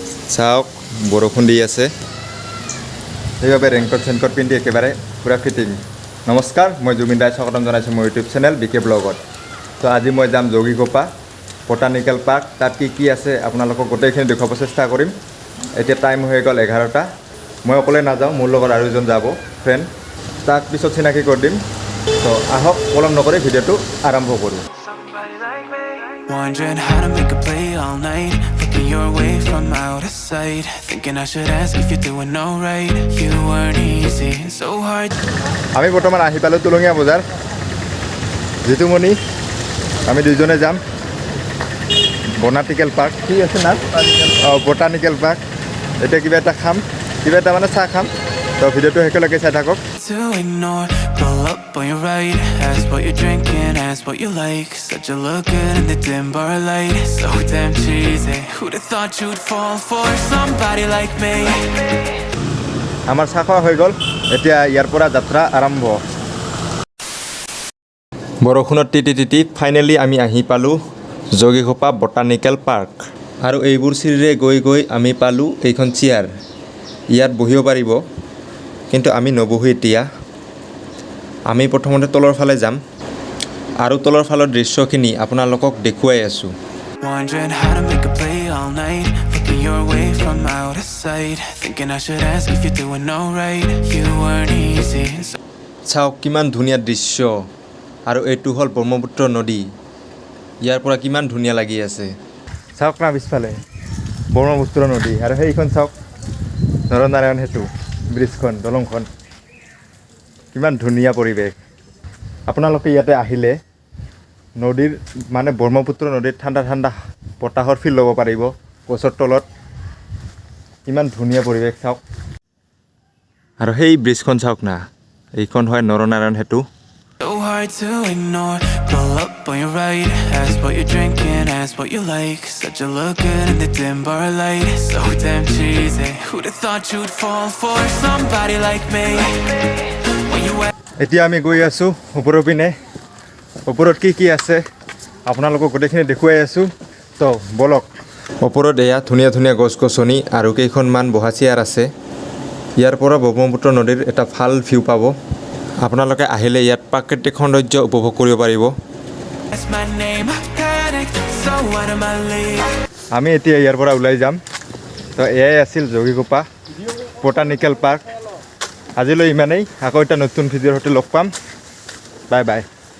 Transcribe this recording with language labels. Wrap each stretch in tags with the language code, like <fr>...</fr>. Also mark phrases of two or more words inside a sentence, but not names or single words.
<as>চাওক বৰষুণ দি আছে সেইবাবে ৰেইনকোট চেনকোট পিন্ধি একেবাৰে পুৰা ফিটিং নমস্কাৰ মই জুবিন ৰায় স্বাগতম জনাইছোঁ মোৰ</as> <en>YouTube channel</en> <as>বিকে ব্লগত তো আজি মই যাম যোগীঘোপা বটানিকেল পাৰ্ক তাত কি আছে আপোনালোকক গোটেইখিনি দেখুৱাব চেষ্টা কৰিম এতিয়া টাইম হৈ গ'ল 11টা মই অকলে নাযাওঁ মোৰ লগত আৰু এজন যাব ফ্ৰেণ্ড তাক পিছত চিনাকি কৰি দিম তো আহক পলম নকৰি ভিডিঅ'টো আৰম্ভ কৰোঁ</as> <en>Wondering how to make a play all night. Looking your way from out of sight. Thinking I should ask if you're doing alright. You weren't easy, so hard.</en> <as>আমি বৰ্তমান আহি পালোঁ তুলঙীয়া বজাৰ জিতুমণি আমি দুইজনে যাম বটানিকেল পাৰ্ক কি আছে না বটানিকেল পাৰ্ক এতিয়া কিবা এটা খাম কিবা এটা মানে চাহ খাম তো ভিডিঅ'টো একেলগে চাই থাকক</as> <en>To ignore, pull up on your right. Ask what you're drinking, ask what you like. Said you look good in the dim bar light. So damn cheesy. Who'd have thought you'd fall for somebody like me?</en> <as>আমাৰ চাহ খোৱা হৈ গ'ল এতিয়া ইয়াৰ পৰা যাত্ৰা আৰম্ভ বৰষুণত তিতি ফাইনেলি আমি আহি পালোঁ যোগীঘোপা বটানিকেল পাৰ্ক আৰু এইবোৰ চিৰিৰে গৈ আমি পালোঁ এইখন চেয়াৰ ইয়াত বহিব পাৰিব কিন্তু আমি নবহো এতিয়া আমি প্ৰথমতে তলৰ ফালে যাম আৰু তলৰ ফালৰ দৃশ্যখিনি আপোনালোকক দেখুৱাই আছোঁ</as> <en>Wondering how to make a play all night. Looking your way from out of sight. Thinking I should ask if you're doing alright. You weren't easy.</en> <as>চাওক কিমান ধুনীয়া দৃশ্য আৰু এইটো হ'ল ব্ৰহ্মপুত্ৰ নদী ইয়াৰ পৰা কিমান ধুনীয়া লাগি আছে চাওক না পিছফালে ব্ৰহ্মপুত্ৰ নদী আৰু সেইখন চাওক নৰনাৰায়ণ সেতু ব্ৰিজখন দলংখন কিমান ধুনীয়া পৰিৱেশ আপোনালোকে ইয়াতে আহিলে নদীৰ মানে ব্ৰহ্মপুত্ৰ নদীত ঠাণ্ডা বতাহৰ ফিল ল'ব পাৰিব গছৰ তলত ইমান ধুনীয়া পৰিৱেশ চাওক আৰু সেই ব্ৰিজখন চাওক না এইখন হয় নৰনাৰায়ণ সেতু</as> <en>So hard to ignore. Pull up on your right. Ask what you're drinking, ask what you like. Said you look good in the dim bar light. So damn cheesy. Who'd have thought you'd fall for somebody like me? When you</en> <as>এতিয়া আমি গৈ আছোঁ ওপৰৰ পিনে ওপৰত কি আছে আপোনালোকক গোটেইখিনি দেখুৱাই আছোঁ তো বলক ওপৰত এয়া ধুনীয়া গছ গছনি আৰু কেইখনমান বহা চেয়াৰ আছে ইয়াৰ পৰা ব্ৰহ্মপুত্ৰ নদীৰ এটা ভাল ভিউ পাব আপোনালোকে আহিলে ইয়াত প্ৰাকৃতিক সৌন্দৰ্য উপভোগ কৰিব পাৰিব</as> <en>That's my name. Panicked, so out of my league.</en> <as>আমি এতিয়া ইয়াৰ পৰা ওলাই যাম তো এয়াই আছিল যোগীঘোপা বটানিকেল পাৰ্ক আজিলৈ ইমানেই আকৌ এটা নতুন ভিডিঅ'ৰ সৈতে লগ পাম বাই বাই</as>